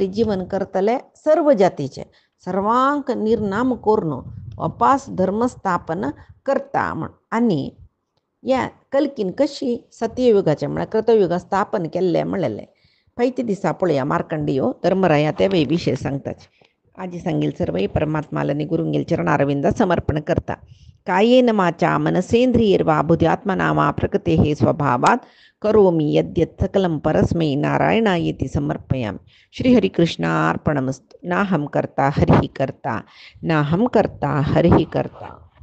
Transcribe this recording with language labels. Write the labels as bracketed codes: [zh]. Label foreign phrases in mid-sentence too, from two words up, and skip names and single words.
[kok] जीवन करतले सर्व जातीचे सर्वांक निर्नाम करून वापास धर्मस्थापन करता म्हण आनी या कल्कीन कशी सत्ययुगाच्या म्हळ्यार कृतयुगा स्थापन केल्लें म्हणलेलें पैती दिसा पळया मार्कंडेयो धर्मराया ते विशय सांगताच आजी सांगेल सर्वही परमात्मालानी गुरुंगेल चरणारविंद समर्पण करता [sa] कायेन वाचा मनसेंद्रियर्वा बुद्ध्यात्मना वा प्रकृते हे स्वभावात करोमि यद्यत् सकलं परस्मै नारायणायेति समर्पयामि श्रीहरिकृष्णार्पणमस्तु नाहं कर्ता हरिः कर्ता नाहं कर्ता हरिः कर्ता।